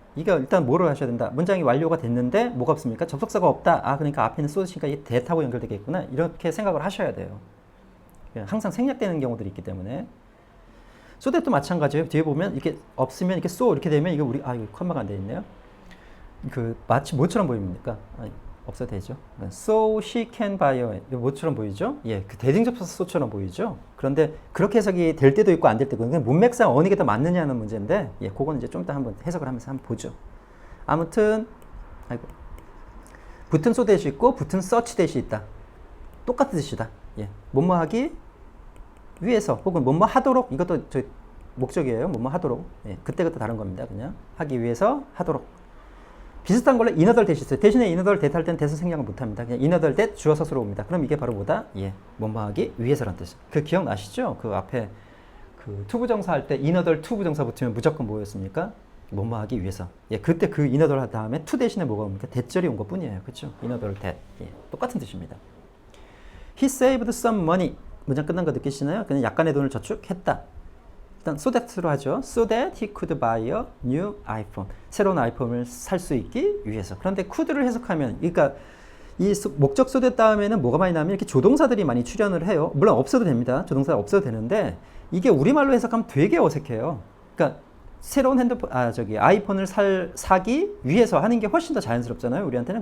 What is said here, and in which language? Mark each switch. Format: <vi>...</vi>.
<ko>이게 일단 뭐를 하셔야 된다. 문장이 완료가 됐는데 뭐가 없습니까? 접속사가 없다. 그러니까 앞에 있는 so that이니까 이게 that하고 연결되겠구나. 이렇게 생각을 하셔야 돼요. 예, 항상 생략되는 경우들이 있기 때문에 so that도 마찬가지예요. 뒤에 보면 이렇게 없으면 이렇게 so 이렇게 되면 이거 이거 컴마가 안 돼 있네요. 그 마치 뭐처럼 보입니까? 없어도 되죠.</ko> <en>So she can buy a 뭐처럼 보이죠?</en> <ko>예, 그 대등접속사 so처럼 보이죠. 그런데 그렇게 해석이 될 때도 있고 안 될 때도 있고 문맥상 어느 게 더 맞느냐는 문제인데 예, 그거는 이제 좀 이따 한번 해석을 하면서 한번 보죠. 아무튼 붙은 so that이 있고 붙은 such that이 있다. 똑같은 뜻이다. 예, 뭐뭐하기 위해서 혹은 뭐뭐 하도록 이것도 저 목적이에요. 뭐뭐 하도록. 예, 그때그때 다른 겁니다. 그냥 하기 위해서 하도록. 비슷한 걸로 인어덜 대시 있어요. 대신에 인어덜 대할 때는 대서 생략을 못합니다. 그냥 인어덜 대 주어 서술로 옵니다. 그럼 이게 바로 뭐다? 예, 뭐뭐하기 위해서라는 뜻이에요. 그 기억나시죠? 그 앞에 그 투부정사 할 때 인어덜 투부정사 붙으면 무조건 뭐였습니까? 뭐뭐하기 위해서. 예, 그때 그 인어덜 한 다음에 투 대신에 뭐가 옵니까? 대절이 온 것뿐이에요. 그렇죠? 인어덜 대. 예, 똑같은 뜻입니다.</ko> <en>He saved some money.</en> <ko>문장 끝난 거 느끼시나요? 그냥 약간의 돈을 저축했다. 일단 so that로 하죠.</ko> <en>So that he could buy a new iPhone.</en> <ko>새로운 아이폰을 살 수 있기 위해서. 그런데 could를 해석하면, 그러니까 이 목적 so that 다음에는 뭐가 많이 나오면 이렇게 조동사들이 많이 출연을 해요. 물론 없어도 됩니다. 조동사 없어도 되는데 이게 우리말로 해석하면 되게 어색해요. 그러니까 새로운 핸드폰, 아이폰을 사기 위해서 하는 게 훨씬 더 자연스럽잖아요, 우리한테는.</ko>